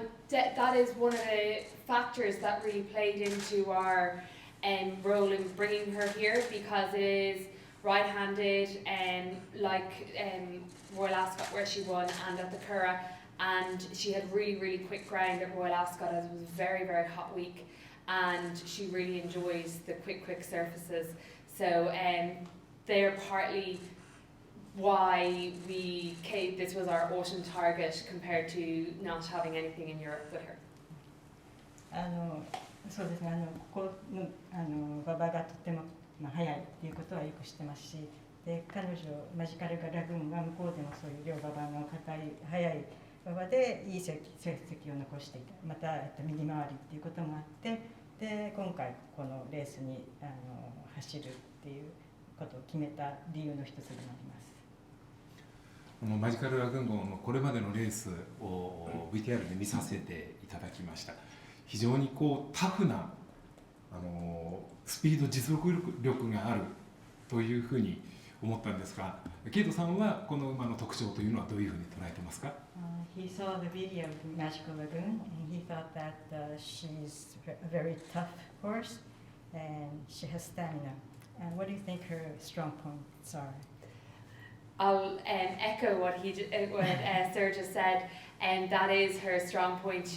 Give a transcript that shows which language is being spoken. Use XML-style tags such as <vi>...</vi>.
<en>That is one of the factors that really played into our role in bringing her here, because it is right-handed, like Royal Ascot where she won, and at the Curragh, and she had really, really quick ground at Royal Ascot as it was a very, very hot week, and she really enjoys the quick surfaces. So they're partly why this was our autumn target compared to not having anything in Europe with her.</en> <ja>そうですね、ここの馬場がとても速いということはよく知ってますし、で彼女マジカルラグーンは向こうでもそういう両馬場の硬い速い馬場でいい成績を残していた、また右回りということもあって、で今回このレースに走るっていうことを決めた理由の一つでもあります。このマジカルラグーンのこれまでのレースを VTR で見させていただきました。非常にタフなスピード実力力があるというふうに思ったんですが、ケイトさんはこの馬の特徴というのはどういうふうに捉えてますか？</ja> <en>He saw the video of Magical Lagoon and he thought that she's a very tough horse and she has stamina. And what do you think her strong points are? I'll echo what Sir just said, and that is her strong point.</en>